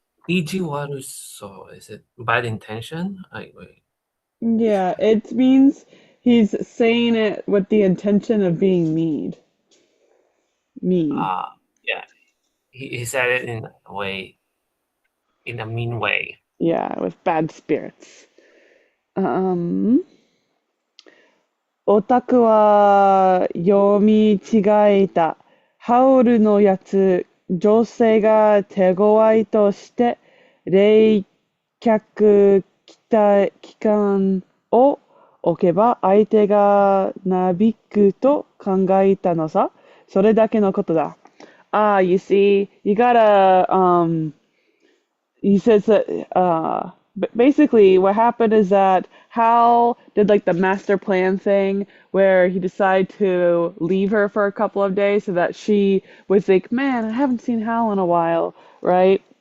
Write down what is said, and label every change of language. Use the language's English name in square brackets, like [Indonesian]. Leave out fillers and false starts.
[English] Ijiwaruso, is it bad intention? Wait. Yeah, it means he's saying it with the intention of being mean. Mean. Uh, yeah, he said it in a way, in a mean way. Yeah, with bad spirits. [Japanese] Um, オタクは読み違えた。ハウルのやつ、女性が手強いとして、冷却期間を置けば相手がなびくと考えたのさ。それだけのことだ。 [English] You see, you gotta, he says that basically what happened is that Hal did like the master plan thing where he decided to leave her for a couple of days so that she would think, man, I haven't seen Hal in a while, right?